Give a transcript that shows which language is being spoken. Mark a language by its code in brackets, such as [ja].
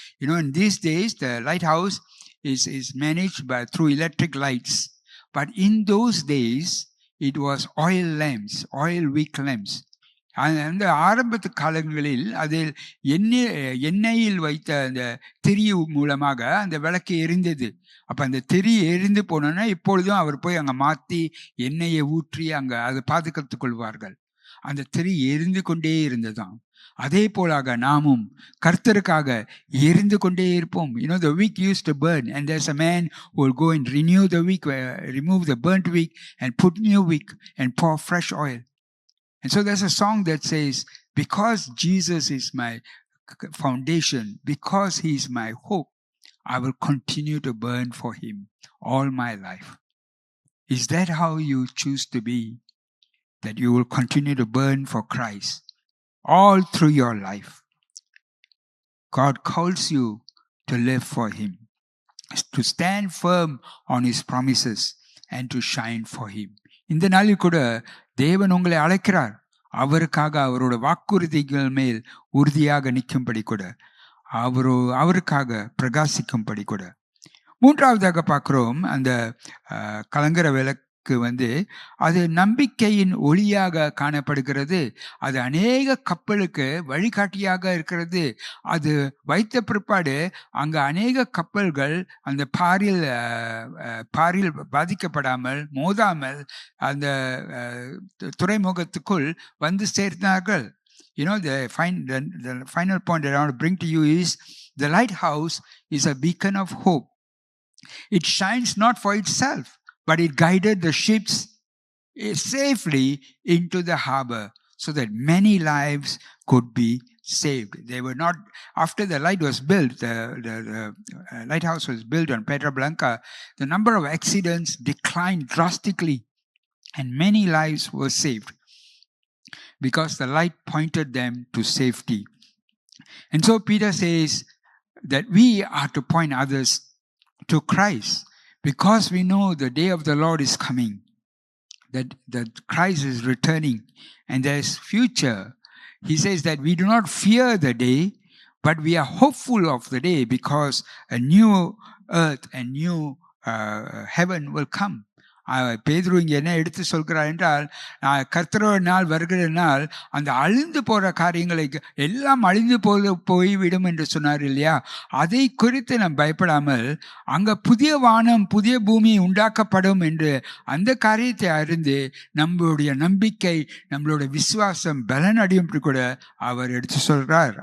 [en] In these days the lighthouse is managed through electric lights, but in those days it was oil wick lamps. [ta] அந்த ஆரம்பத்து காலங்களில் அதில் எண்ணெயில் வைத்த அந்த திரி மூலமாக அந்த விளக்கு எரிந்தது. அப்போ அந்த திரி எரிந்து போனோன்னா இப்பொழுதும் அவர் போய் அங்கே மாற்றி எண்ணெயை ஊற்றி அங்கே அதை பாதுகாத்துக் கொள்வார்கள். அந்த திரி எரிந்து கொண்டே இருந்ததாம். அதே போலாக நாமும் கர்த்தருக்காக எரிந்து கொண்டே இருப்போம். [en] The wick used to burn, and there's a man who will go and renew the wick, remove the burnt wick and put new wick and pour fresh oil. And so there's a song that says, because Jesus is my foundation, because he is my hope, I will continue to burn for him all my life. Is that how you choose to be? That you will continue to burn for Christ all through your life? God calls you to live for him, to stand firm on his promises and to shine for him. [ta] இந்த நாளில் கூட தேவன் உங்களை அழைக்கிறார், அவருக்காக அவரோட வாக்குறுதிகள் மேல் உறுதியாக நிற்கும்படி கூட, அவருக்காக பிரகாசிக்கும்படி கூட. மூன்றாவதாக பார்க்கிறோம், அந்த கலங்கர விளக்கு அது நம்பிக்கையின் ஒளியாக காணப்படுகிறது. அது அநேக கப்பலுக்கு வழிகாட்டியாக இருக்கிறது. அது வைத்த பிற்பாடு அங்க அநேக கப்பல்கள் அந்த பாரில் பாதிக்கப்படாமல் மோதாமல் அந்த துறைமுகத்துக்குள் வந்து சேர்ந்தார்கள். [en] The final point that I want to bring to you is the lighthouse is a beacon of hope. It shines not for itself, but it guided the ships safely into the harbor so that many lives could be saved. They were not, after the light was built, the lighthouse was built on Pedra Blanca, the number of accidents declined drastically and many lives were saved because the light pointed them to safety. And so Peter says that we are to point others to Christ because we know the day of the Lord is coming, that Christ is returning and there's future. He says that we do not fear the day, but we are hopeful of the day because a new earth and new heaven will come. [ta] பேதுரு இங்கே என்ன எடுத்து சொல்கிறார் என்றால், கர்த்தரோட நாள் வருகிற நாள் அந்த அழிந்து போகிற காரியங்களை எல்லாம் அழிந்து போய்விடும் என்று சொன்னார் இல்லையா? அதை குறித்து நாம் பயப்படாமல் அங்கே புதிய வானம் புதிய பூமி உண்டாக்கப்படும் என்று அந்த காரியத்தை அறிந்து நம்மளுடைய நம்பிக்கை நம்மளுடைய விசுவாசம் பலன் அடையும் கூட அவர் எடுத்து சொல்கிறார்.